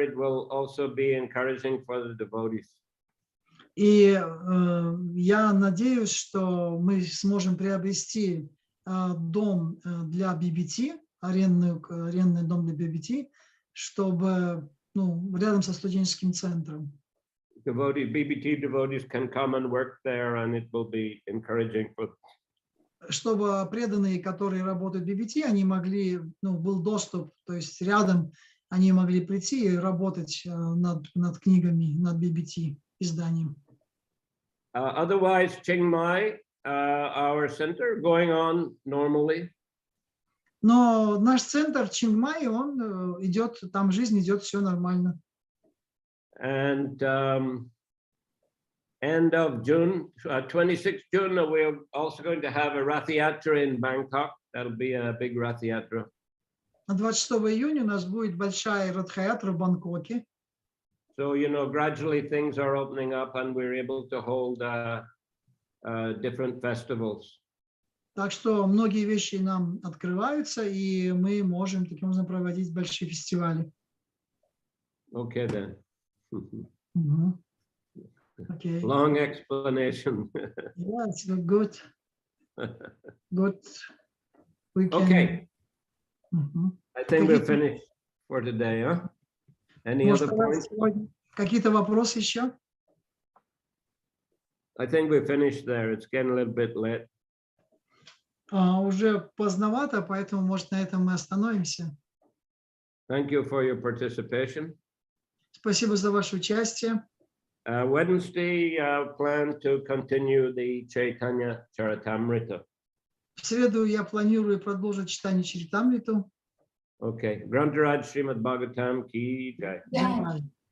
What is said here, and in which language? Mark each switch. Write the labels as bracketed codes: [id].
[en] It will also be encouraging for the devotees. [ru] И я надеюсь, что мы сможем приобрести дом для BBT, арендный дом для BBT, чтобы рядом со студенческим центром. [en] BBT devotees can come and work there, and it will be encouraging for. [ru] Чтобы преданные, которые работают в BBT, они могли, был доступ, то есть рядом они могли прийти и работать над книгами, над BBT изданием. [en] Otherwise, Chiang Mai, our center, going on normally. [ru] Но наш центр в Чингмае, он идет, там жизнь идет, все нормально. [en] And end of June, 26th June, we're also going to have a Rath Yatra in Bangkok. That'll be a big Rath Yatra. [ru] 26 июня у нас будет большая Радха-ятра в Бангкоке. [en] So, gradually things are opening up and we're able to hold different festivals. [ru] Так что многие вещи нам открываются, и мы можем таким образом проводить большие фестивали. [en] Okay, then. Okay. Long explanation. Yeah, it's good. Good. We can... Okay. I think we're finished for today, huh? Any other points? [ru] Какие-то вопросы еще? [en] I think we're finished there. It's getting a little bit late. [ru] Уже поздновато, поэтому, может, на этом мы остановимся. [en] Thank you for your participation. [ru] Спасибо за ваше участие. [en] Wednesday, plan to continue the Chaitanya Charitamrita. [ru] В среду я планирую продолжить читание Чаритамриту. [en] Okay. Grantaraj Shrimad Bhagavatam ki jai. Jai.